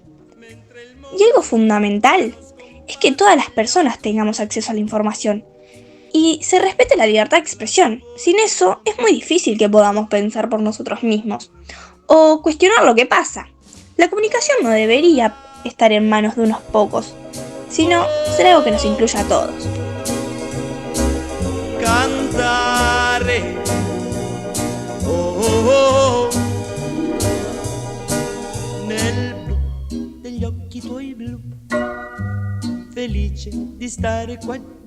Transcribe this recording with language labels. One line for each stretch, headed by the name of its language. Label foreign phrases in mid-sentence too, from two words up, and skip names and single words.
Spanish: Y algo fundamental es que todas las personas tengamos acceso a la información y se respete la libertad de expresión. Sin eso es muy difícil que podamos pensar por nosotros mismos o cuestionar lo que pasa. La comunicación no debería estar en manos de unos pocos, sino ser algo que nos incluya a todos.
Italian: Cantare, oh, oh, oh. Nel blu degli occhi tuoi blu, felice di stare qua giù.